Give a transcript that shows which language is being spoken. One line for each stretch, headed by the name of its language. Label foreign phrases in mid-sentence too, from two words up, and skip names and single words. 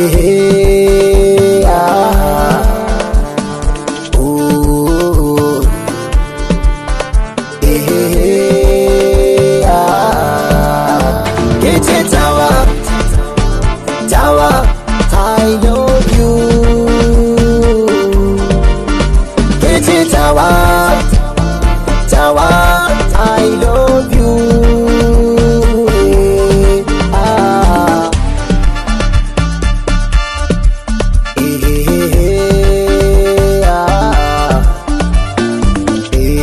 Hausa: Eh, ah. Ooh. Eh, ah. Ke ce tawa, tawa,
English: I love you.
Hausa: Ke ce tawa, tawa,
English: I love you. Ah. Eh, ah. Eh.